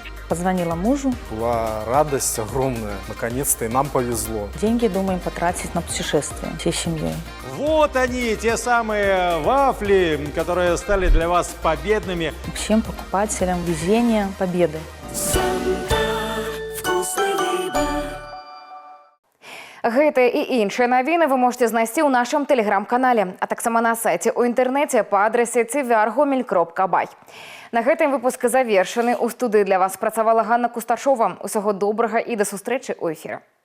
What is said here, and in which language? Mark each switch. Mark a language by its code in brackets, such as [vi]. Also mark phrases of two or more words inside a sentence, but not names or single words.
[ru] Позвонила мужу. Была радость огромная. Наконец-то и нам повезло. Деньги думаем потратить на путешествие всей семьей. Вот они, те самые вафли, которые стали для вас победными. Всем покупателям везения, победы. [be] Гэтыя і іншыя навіны вы можете знайсці ў нашым тэлеграм-канале, а таксама на сайце ў інтэрнэце па адрасе tvr.gomel.by. На гэтым выпуск завершаны. У студыі для вас працавала Ганна Кустачова. Усяго добрага і да сустрэчы ў эфіры.